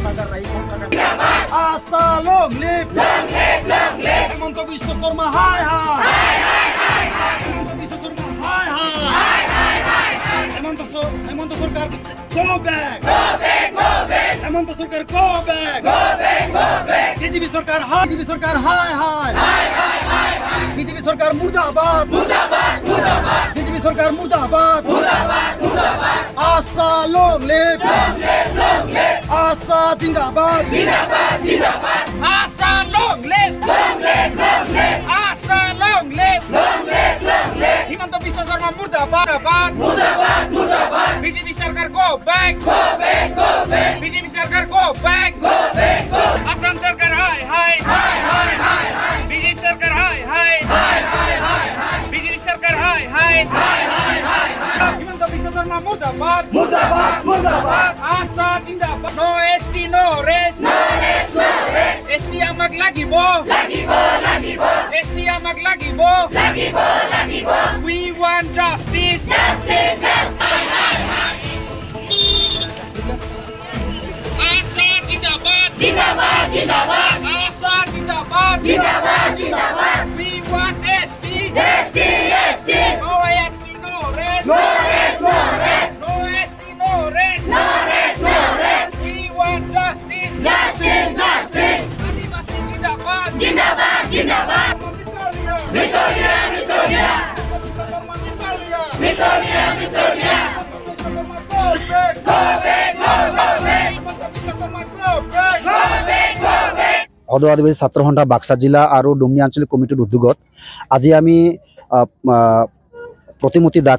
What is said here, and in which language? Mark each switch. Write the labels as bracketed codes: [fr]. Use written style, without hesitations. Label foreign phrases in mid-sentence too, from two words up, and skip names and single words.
[hi] सरकार रही कौन सा काम आशा [en] long live [hi] हेमंत बिश्व शर्मा हाय हाय हेमंत बिश्व शर्मा हाय हाय हेमंत सरकार [en] go back [hi] हेमंत सरकार [en] go back [hi] बीजेपी सरकार हाय हाय बीजेपी सरकार मुर्दाबाद बीजेपी सरकार मुर्दाबाद आशा [en] long live [hi] आशा जिंदाबाद आशा [en] long live [hi] आशा [en] long live [hi] हेमंत बिश्व शर्मा मुर्दाबाद बीजेपी सरकार [en] go back [hi] बीजेपी सरकार [en] go back [hi] असम सरकार हाय बीजेपी सरकार हाय बीजेपी सरकार हाय हेमंत बिश्व शर्मा मुर्दाबाद आशा जिंदाबाद [en] no ST no rest ST [as] আমাক লাগিব एसटी আমাক লাগিব [en] we want justice [hi] आशा जिंदाबाद आशा जिंदाबाद [en] we want ST no ST no rest no ST no rest we want justice [hi] आदिवासी जिंदाबाद [en] मिसोलिया [as] সদৌ আদিবাসী ছাত্ৰ সন্থা বাক্সা জিলা আৰু ডুমনি আঞ্চলিক কমিটিৰ উদ্যোগত আজি আমি প্ৰতিমূৰ্তি দাগ